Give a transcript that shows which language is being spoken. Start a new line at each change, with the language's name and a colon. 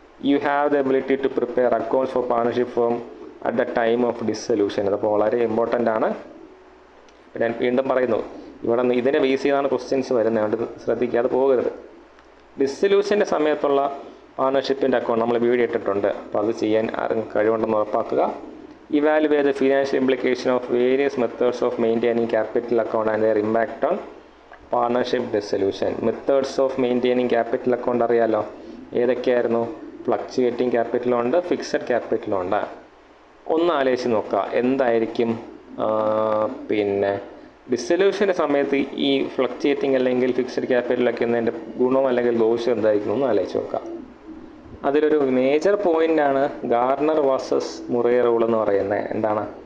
English: You have the ability to prepare accounts for partnership firm at the time of dissolution.
Malayalam: അതപ്പോൾ വളരെ important ആണ്. ഞാൻ വീണ്ടും പറയുന്നു, ഇവിടെ ഇതിനെ ബേസ് ചെയ്താണ് ക്വസ്റ്റ്യൻസ് വരുന്നത്, അതുകൊണ്ട് ശ്രദ്ധിക്കാതെ പോകരുത്. ഡിസൊല്യൂഷൻ്റെ സമയത്തുള്ള പാർട്ണർഷിപ്പിൻ്റെ അക്കൗണ്ട് നമ്മൾ വീഡിയോ ഇട്ടിട്ടുണ്ട്. അപ്പോൾ അത് ചെയ്യാൻ ആരും കഴിവുണ്ടെന്ന് ഉറപ്പാക്കുക.
English: Evaluate the financial implication of various methods of maintaining capital account and their impact on partnership dissolution. Methods of maintaining capital account
Malayalam: അറിയാലോ, ഏതൊക്കെയായിരുന്നു? ഫ്ലക്ച്വേറ്റിംഗ് ക്യാപിറ്റലും ഉണ്ട്, ഫിക്സഡ് ക്യാപിറ്റലും ഉണ്ട്. ഒന്ന് ആലോചിച്ച് നോക്കുക, എന്തായിരിക്കും പിന്നെ ഡിസൊല്യൂഷൻ്റെ സമയത്ത് ഈ ഫ്ലക്ച്വേറ്റിംഗ് അല്ലെങ്കിൽ ഫിക്സഡ് ക്യാപിറ്റലൊക്കെ എന്നതിൻ്റെ ഗുണം അല്ലെങ്കിൽ ദോഷം എന്തായിരിക്കും ഒന്ന് ആലോചിച്ച് നോക്കുക. അതിലൊരു മേജർ പോയിൻ്റാണ് ഗാർണർ വേഴ്സസ് മുറേ റൂൾ എന്ന് പറയുന്നത്. എന്താണ്?